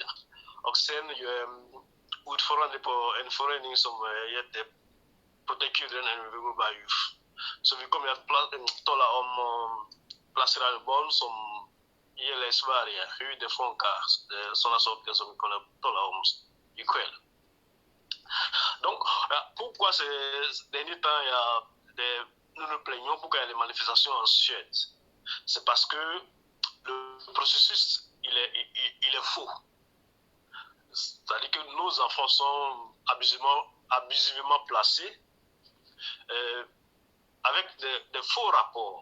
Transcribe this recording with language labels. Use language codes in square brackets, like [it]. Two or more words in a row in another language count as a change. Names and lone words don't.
[sv] Och sen jag är ordförande på en förening som heter Protect Children and Global Youth. Så vi kommer att tala om placerade barn som gäller i Sverige, hur det funkar, sådana saker som vi kommer att tala om ikväll. [fr] Donc, pourquoi ces derniers temps, il y a nous nous plaignons pour qu'il y ait des manifestations en Suède. C'est parce que le processus, il est faux. C'est-à-dire que nos enfants sont abusivement placés avec des faux rapports.